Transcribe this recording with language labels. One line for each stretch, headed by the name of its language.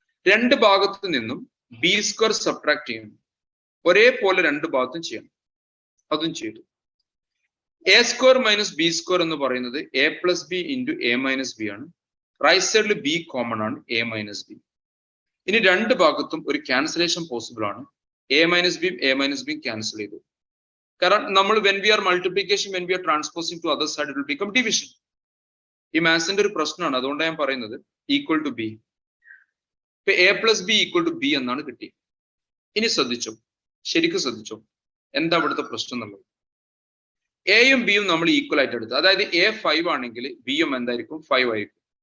Malayalam: രണ്ട് ഭാഗത്തു നിന്നും b² സബ്ട്രാക്ട് ചെയ്യണം. ഒരേപോലെ രണ്ട് ഭാഗത്തും ചെയ്യണം. അതും ചെയ്തു. a² മൈനസ് b² എന്ന് പറയുന്നത് a+b ഇൻറ്റു a-b ആണ്. റൈറ്റ് സൈഡിൽ b കോമൺ ആണ്, a-b. ഇനി രണ്ട് ഭാഗത്തും ഒരു ക്യാൻസലേഷൻ പോസിബിൾ ആണ്. a-b ക്യാൻസൽ ചെയ്തു. കാരണം നമ്മൾ
English: when we are multiplication, when we are transposing to other side, it will become division.
Malayalam: ഈ മാത്സിന്റെ ഒരു പ്രശ്നമാണ്. അതുകൊണ്ടാണ് ഞാൻ പറയുന്നത് ഈക്വൽ ടു b. ഇപ്പൊ a+b ഈക്വൽ ടു b എന്നാണ് കിട്ടി. ഇനി ശ്രദ്ധിച്ചോ, ശരിക്കും ശ്രദ്ധിച്ചോ എന്താ ഇവിടുത്തെ പ്രശ്നം എന്നുള്ളത്. എയും ബിയും നമ്മൾ ഈക്വൽ ആയിട്ട് എടുത്തു. അതായത് a 5 ആണെങ്കിൽ ബിയും എന്തായിരിക്കും? 5 ആയിരിക്കും.